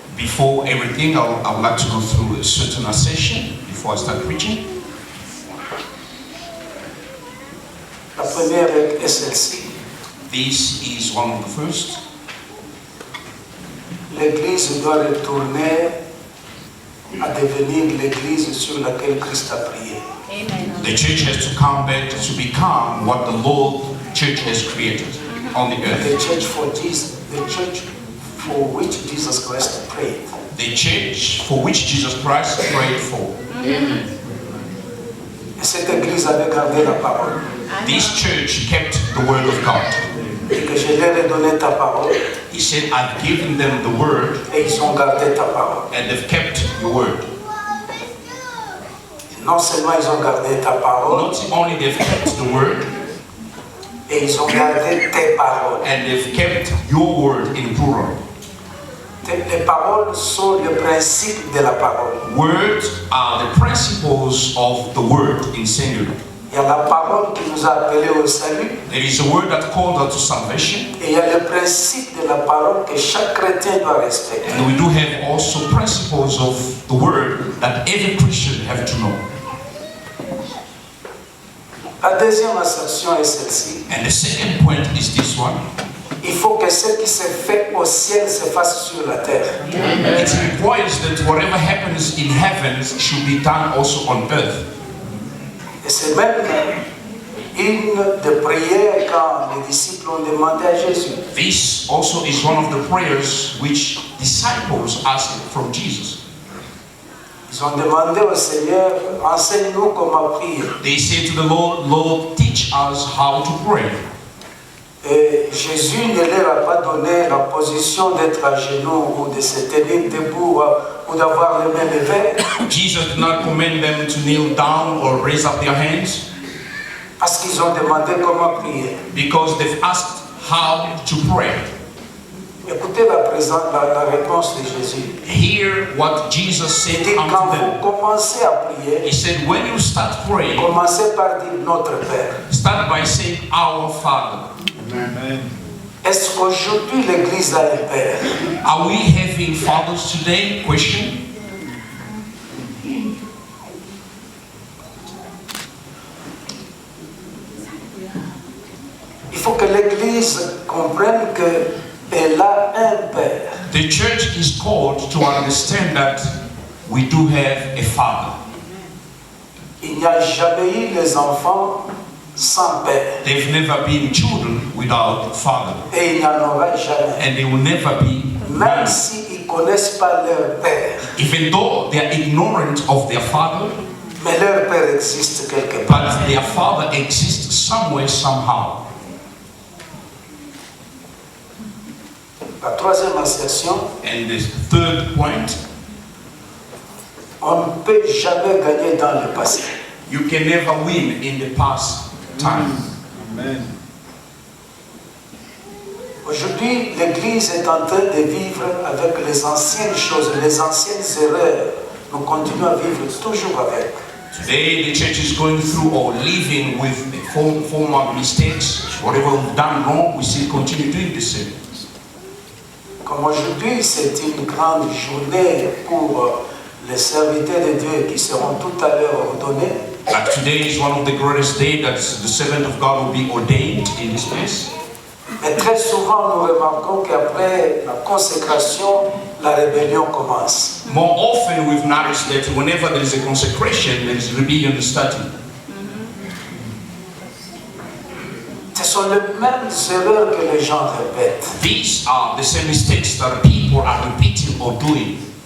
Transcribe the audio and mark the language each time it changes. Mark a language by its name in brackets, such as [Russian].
[English] Before everything, I would like to go through a certain assertion before I start preaching. [French] La première est celle-ci. [English] This is one of the first. [French] L'Église doit retourner à devenir l'Église sur laquelle Christ a prié. [English] The church has to come back to become what the Lord Church has created on the The earth. church for Jesus, the church for which Jesus Christ prayed. The church for which Jesus Christ prayed for. [French] Et cette Église avait gardé la parole. [English] This church kept the word of God. [French] Et que je leur ai donné ta parole, [English] He said, I've given them the word [French] et ils ont gardé ta parole. [English] and they've kept your word. [French] Non seulement ils ont gardé ta parole, [English] Not only they've kept the word, [French] et ils ont gardé tes paroles. [English] and they've kept your word in plural. [French] Les paroles sont le principe de la parole. [English] Words are the principles of the word in singular. [French] Il y a la parole qui nous a appelés au salut, [English] There is a word that called us to salvation, [French] et il y a le principe de la parole que chaque chrétien doit respecter. [English] and we do have also principles of the word that every Christian have to know. [French] La deuxième assertion est celle-ci. [English] And the second point is this one. [French] Il faut que ce qui se fait au ciel se fasse sur la terre. [English] It requires that whatever happens in heavens should be done also on earth. [French] Et c'est même une des prières quand les disciples ont demandé à Jésus. [English] This also is one of the prayers which disciples asked from Jesus. [French] Ils ont demandé au Seigneur, enseigne-nous comment prier. [English] They say to the Lord, Lord, teach us how to pray. [French] Et Jésus ne leur a pas donné la position d'être à genoux ou de se tenir debout ou d'avoir les mains levées, [English] Jesus did not command them to kneel down or raise up their hands [French] parce qu'ils ont demandé comment prier. [English] because they've asked how to pray. [French] Écoutez la réponse de Jésus. [English] Hear what Jesus [French] Il [English] said [French] dit, quand [English] unto them. [French] commencez à prier, [English] He said, when you start praying, [French] commencez par dire Notre Père. [English] start by saying, Our Father. [French] Est-ce qu'aujourd'hui l'Église a un Père? [English] Are we having fathers today? [French] Question. Il faut que l'Église comprenne qu'elle a un Père. [English] The church is called to understand that we do have a Father. [French] Il n'y a jamais eu les enfants sans Père. [English] They've never been children without Father, [French] Et il n'y en aura jamais. [English] and they will never be. [French] Même s'ils ne connaissent pas leur Père. [English] Even though they are ignorant of their Father, [French] Mais leur Père existe quelque part. [English] but their Father exists somewhere, somehow. [French] La troisième assertion, [English] And the third point, [French] on ne peut jamais gagner dans le passé. [English] you can never win in the past time. [French] Aujourd'hui, l'Église est en train de vivre avec les anciennes choses, les anciennes erreurs. Nous continuons à vivre toujours avec. [English] Today, the church is going through or living with the former mistakes. Whatever we've done wrong, we still continue doing the same. [French] Comme aujourd'hui, c'est une grande journée pour les serviteurs de Dieu qui seront tout à l'heure ordonnés. [English] Like today is one of the greatest days that the servant of God will be ordained in this place. [French] Mais très souvent, nous remarquons qu'après la consécration, la rébellion commence. [English] More often we've noticed that whenever there is a consecration, there is rebellion starting. [French] Ce sont les mêmes erreurs que les gens répètent. [English] These are the same mistakes that people are repeating or doing.